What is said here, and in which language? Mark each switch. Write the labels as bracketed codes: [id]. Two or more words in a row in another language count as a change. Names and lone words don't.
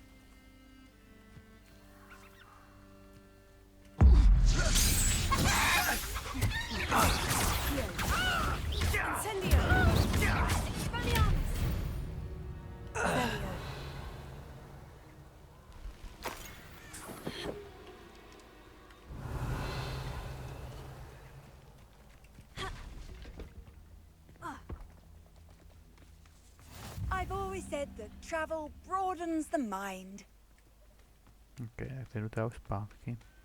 [en] Incendio. Expelliarmus. Revelio. I've always said that travel broadens the mind. [cs] OK, tak jdu teda už zpátky.